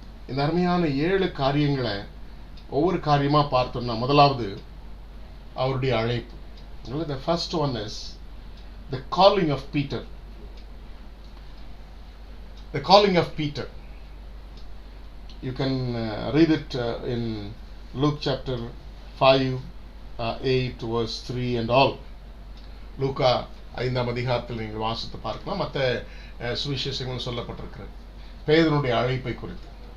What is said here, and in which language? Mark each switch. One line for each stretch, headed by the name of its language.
Tamil: இந்த அருமையான 7 காரியங்களை ஒவ்வொரு காரியமா பார்த்தோம்னா, முதலாவது அவருடைய அழைப்பு.
English: The first one is the calling of Peter. The calling of Peter. You can read it in Luke chapter 5, 8 verse 3 and all.
Tamil: லூக்கா 5ஆம் அதிகாரத்தில் நீங்கள் வாசித்து பார்க்கலாம். மற்ற சுவிசேஷங்கள் சொல்லப்பட்டிருக்கிறது பேதுருடைய அழைப்பை குறித்து.